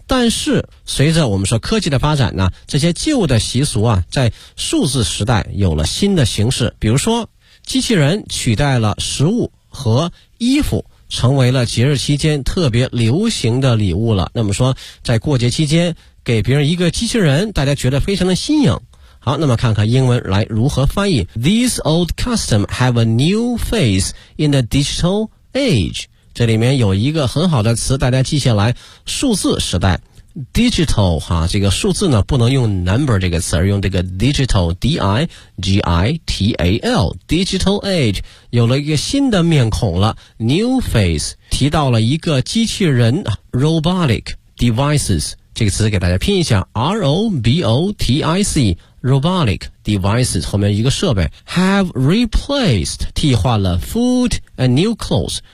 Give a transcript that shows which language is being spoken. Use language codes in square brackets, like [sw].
[zh] 但是随着我们说科技的发展呢，这些旧的习俗啊，在数字时代有了新的形式，比如说机器人取代了食物和衣服，成为了节日期间特别流行的礼物了。那么说在过节期间给别人一个机器人，大家觉得非常的新颖。好，那么看看英文来如何翻译。 [en] These old customs have a new face in the digital age. [zh] 这里面有一个很好的词，大家记下来，数字时代。 Digital, 哈，这个数字呢，不能用 number 这个词，而用这个 digital, D-I-G-I-T-A-L, [en] digital age, [zh] 有了一个新的面孔了， [en] new face, [zh] 提到了一个机器人， [en] robotic devices, [zh] 这个词给大家拼一下 ,robotic, robotic devices, 后面一个设备 , [en] have replaced, [zh] 替换了 [en] food and new clothes,